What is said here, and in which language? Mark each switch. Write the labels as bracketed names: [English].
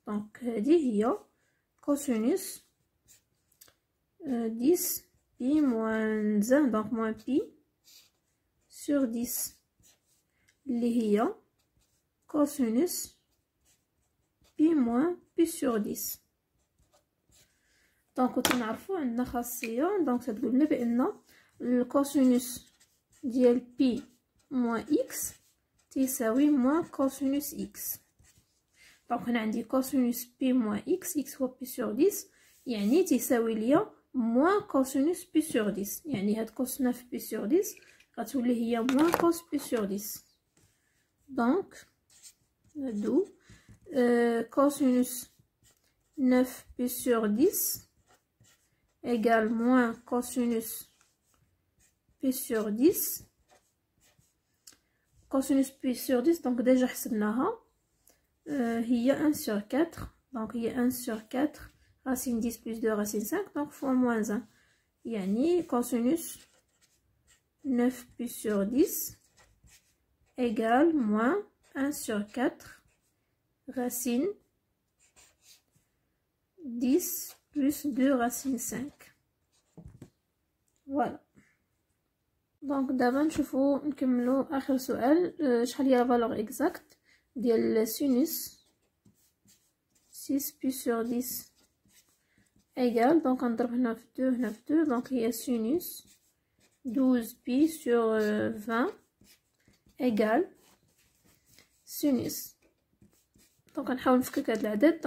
[French] donc [Arabic] هذه هي [French] cosinus 10 pi moins 1 donc moins pi sur 10 [Arabic] اللي هي [French] cosinus pi moins pi sur 10. [Arabic] دونك كنعرفوا عندنا خاصيه دونك تقول لنا بان الكوسينوس ديال بي موان اكس تساوي موان كوسينوس اكس. دونك هنا عندي كوسينوس بي موان اكس اكس هو بي سور 10 يعني تساوي ليا موان كوسينوس بي سور 10 يعني هاد كوس 9 بي سور 10 غتولي هي موان كوس بي سور 10. [French] دونك [Arabic] ندو [French] cosinus 9 pi sur 10 égale moins cosinus pi sur 10 كوسينوس [Arabic] بي سور 10 دونك ديجا حسبناها، هي [French] 1 sur 4 دونك هي 1 sur 4 racine 10 plus 2 racine 5 donc fois moins 1 [Arabic] يعني [French] cosinus 9 pi sur 10 égale moins 1 sur 4 racine 10 plus 2 racine 5. Voilà. [Arabic] Donc دابا نشوفو نكملو اخر سؤال. شحال هي لا فالور اكزاكت ديال [French] sinus 6 pi sur 10 égale donc [Arabic] نضرب هنا في 2 هنا في 2 donc هي [French] sinus 12 pi sur 20 égale sinus donc [Arabic] نحاول نفكك هاد العدد.